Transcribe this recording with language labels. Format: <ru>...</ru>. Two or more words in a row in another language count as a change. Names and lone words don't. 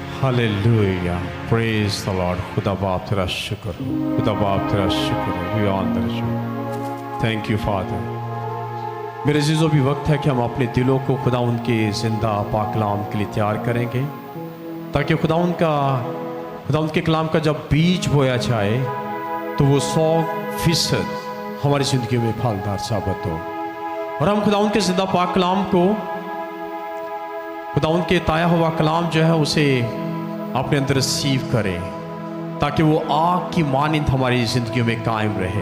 <en>Hallelujah, praise the Lord.</en> <ur>خدا باپ تیرا شکر ہو، خدا باپ تیرا شکر ہو.</ur> <en>We honor you, thank you Father.</en> <ur>میرے عزیزوں، بھی وقت ہے کہ ہم اپنے دلوں کو خدا اُن کے زندہ پاک کلام کے لیے تیار کریں گے، تاکہ خدا اُن کے کلام کا جب بیج بویا جائے تو وہ 100% ہماری زندگی میں پھلدار ثابت ہو، اور ہم خدا اُن کے زندہ پاک کلام کو، خدا اُن کے تایا ہوا کلام جو ہے اسے اپنے اندر ریسیو کریں، تاکہ وہ آگ کی مانند ہماری زندگی میں قائم رہے.</ur>